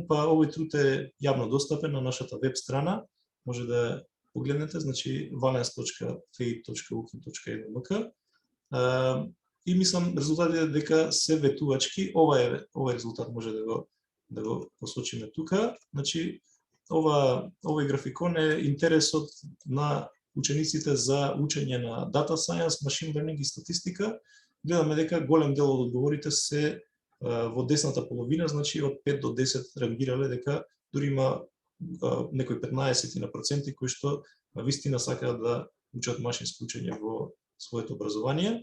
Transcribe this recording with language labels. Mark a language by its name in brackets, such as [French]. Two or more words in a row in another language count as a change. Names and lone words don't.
[Macedonian] Па овој труд е јавно достапен на нашата веб страна, може да погледнете, значи valence.fei.ukim.edu.mk. И мислам резултатите дека се ветувачки. Овој резултат може да го посочиме тука. Значи овој графикон е интересот на учениците за учење на [English] data science, machine learning [Macedonian] и статистика. Гледаме дека голем дел од одговорите се во десната половина, значи од 5 до 10 реагирале дека дури има некои 15% кои што вистина сакаат да учат машинско учење во своето образование.